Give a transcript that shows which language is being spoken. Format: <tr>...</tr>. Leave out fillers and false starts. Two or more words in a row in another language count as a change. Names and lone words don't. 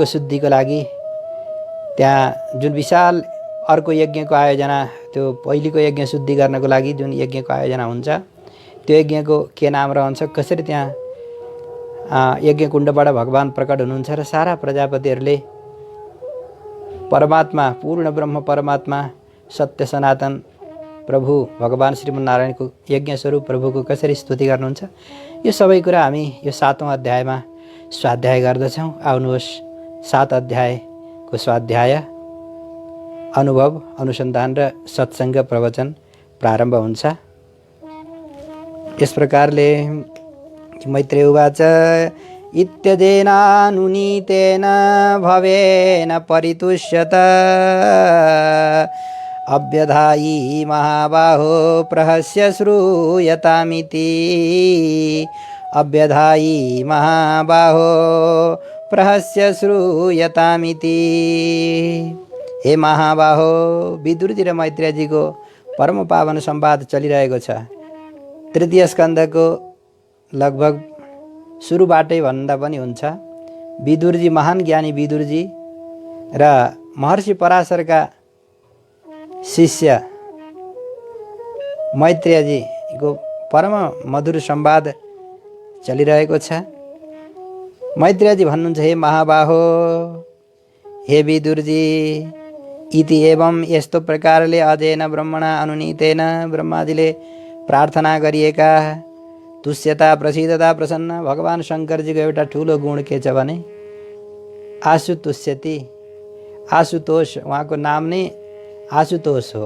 <ne>शुद्धिको लागि त्यहाँ जुन विशाल अर्को यज्ञको आयोजना, त्यो पहिलेको यज्ञ शुद्धि गर्नको लागि जुन यज्ञको आयोजना हुन्छ त्यो यज्ञको के नाम रहन्छ, कसरी त्यहाँ यज्ञकुण्डबाट भगवान प्रकट हुनुहुन्छ र सारा प्रजापतिहरूले परमात्मा पूर्ण ब्रह्म परमात्मा सत्य सनातन प्रभु भगवान श्रीमन्नारायणको यज्ञ स्वरूप प्रभुको कसरी स्तुति गर्नुहुन्छ, यो सबै कुरा हामी यो 7औं अध्यायमा स्वाध्याय गर्दछौँ। आउनुहोस् 7 अध्यायको स्वाध्याय अनुभव अनुसन्धान र सत्सङ्ग प्रवचन प्रारम्भ हुन्छ। यस प्रकारले</ne> <sa>मैत्रेय उवाच इत्यजेनानुनीतेन भवेन परितुष्यत अभ्यधायी महाबाहो प्रहस्य श्रूयतामिति। अभ्यधायी महाबाहो प्रहस्य श्रूयतामिति।</sa> <ne>हे महाबाहो, विदुरजी र मैत्रेयजीको परम पावन संवाद चलिरहेको छ। तृतीय स्कन्धको लगभग सुरुबाटै भन्दा पनि हुन्छ। विदुरजी महान ज्ञानी विदुरजी र महर्षि पराशरका शिष्य मैत्रेयजीको परम मधुर संवाद चलिरहेको छ। मैत्रेयजी भन्नुहुन्छ, हे महाबाहो, हे विदुरजी,</ne> <sa>इति एवं</sa> <ne>यस्तो प्रकारले</ne> <sa>अजेन ब्रह्मणा अनुनीतेन</sa> <ne>ब्रह्माजीले प्रार्थना गरिएका तुष्यता, प्रसिद्धता, प्रसन्न भगवान शङ्करजीको एउटा ठुलो गुण के छ भने आशुतुष्यति, आशुतोष, उहाँको नाम नै आशुतोष हो।</ne>